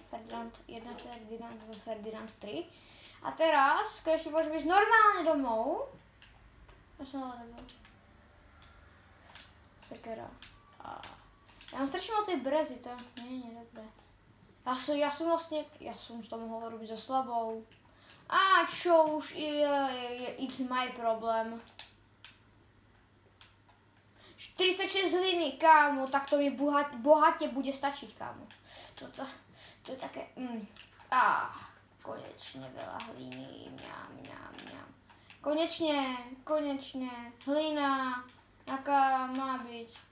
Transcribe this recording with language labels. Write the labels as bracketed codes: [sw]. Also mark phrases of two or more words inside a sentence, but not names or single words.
[sk] Ferdinand 1, Ferdinand 2, Ferdinand 3. A teraz, keď môžeme ísť normálne domov. Ja som ale nebyl. Sekera. Ja mám strašne moc tej brezy, to nie je dobré. Ja som to mohol robiť so slabou. Čo už, [en] it's my problem. [sk] 46 hliny, kámo, tak to mi bohate bude stačiť, kámo. To je také, konečne veľa hliny, mňam. Konečne, hlina, aká má byť.